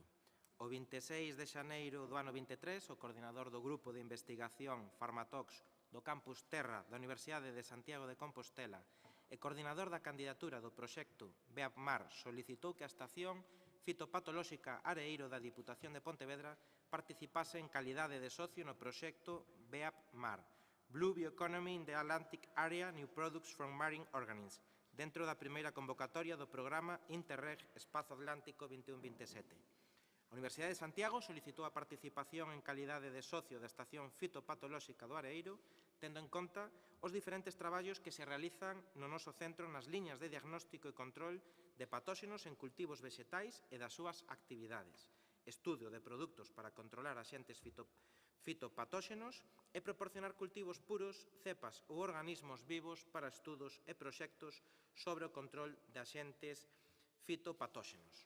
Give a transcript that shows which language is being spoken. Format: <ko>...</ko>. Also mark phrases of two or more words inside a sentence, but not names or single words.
<gl>O 26 de xaneiro do ano 23, o coordinador do Grupo de Investigación Farmatox do Campus Terra da Universidade de Santiago de Compostela e coordinador da candidatura do proxecto BEAPMAR solicitou que a estación fitopatolóxica Areiro da Diputación de Pontevedra participase en calidade de socio no proxecto BEAPMAR, Blue Bioeconomy in the Atlantic Area, New Products from Marine Organisms, dentro da primeira convocatoria do programa Interreg Espazo Atlántico 21-27. A Universidade de Santiago solicitou a participación en calidade de socio da estación fitopatolóxica do Areiro, tendo en conta os diferentes traballos que se realizan no noso centro nas liñas de diagnóstico e control de patóxenos en cultivos vegetais e das súas actividades, estudio de produtos para controlar axentes fitopatóxenos e proporcionar cultivos puros, cepas ou organismos vivos para estudos e proxectos sobre o control de axentes fitopatóxenos.</gl>